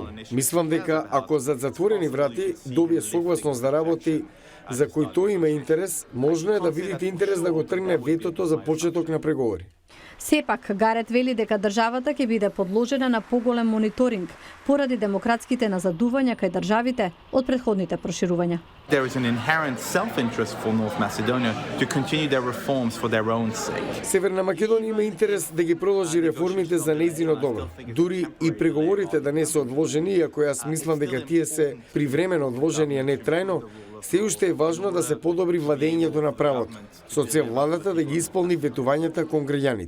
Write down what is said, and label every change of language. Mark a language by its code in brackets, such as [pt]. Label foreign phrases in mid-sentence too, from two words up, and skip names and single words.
[mk] Мислам дека ако за затворени врати добие согласност да работи за кој тој има интерес, можно е да видите интерес да го тргне ветото за почеток на преговори. Сепак, Гарет вели дека државата ќе биде подложена на поголем мониторинг поради демократските назадувања кај државите од претходните проширувања. [en] There is an inherent self-interest for North Macedonia to continue their reforms for their own sake. [mk] Северна Македонија има интерес да ги продолжи реформите за нејзино добро. Дури и преговорите да не се одложени, иако јас мислам дека тие се привремено одложени, а не трајно, се уште е важно да се подобри владењето на правото, со цел владата да ги исполни ветувањата кон граѓаните.